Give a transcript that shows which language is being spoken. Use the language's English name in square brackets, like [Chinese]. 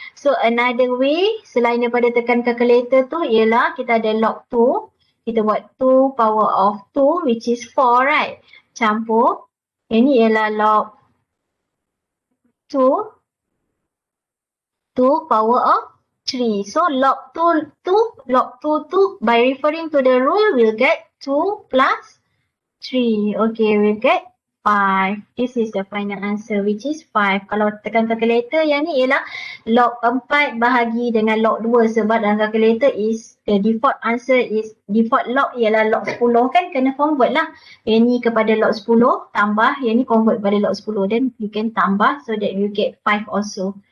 [English] So another way [Malay] selain daripada tekan calculator tu ialah kita ada log 2, kita buat 2 power of 2 [English] which is 4, right? [Malay] Campur, ini ialah log 2 power of 3. [English] So log 2 by referring to the rule we'll get 2 plus 3. Okay, we'll get 5. This is the final answer which is 5. [Malay] Kalau tekan calculator yang ni ialah log 4 bahagi dengan log 2 sebab dalam calculator [English] is the default answer is default [Malay] log ialah log 10 kan, kena convert lah. Yang ni kepada log 10 tambah, yang ni convert pada log 10 [English] then you can [Malay] tambah [English] so that you get 5 also.